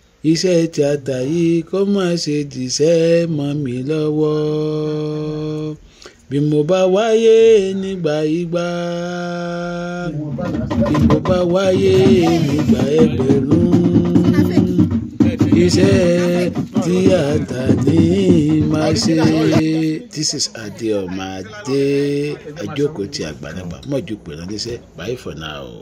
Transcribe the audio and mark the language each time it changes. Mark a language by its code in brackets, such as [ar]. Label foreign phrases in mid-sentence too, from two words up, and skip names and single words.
[yo] Iṣẹ́ tíátà yìí kó má ṣe dìṣẹ́ mọ́ mi lọ́wọ́. Bí mo bá wáyé nígbà igba, bí mo bá wáyé nígbà ẹgbẹ̀rún, iṣẹ́ tíátà ni màá ṣe. [en] This is [yo] Adeoma Ade, àjókòó ti àgbàlagbà. Mọ̀jú pè ránníṣẹ́. [en] Bye for now.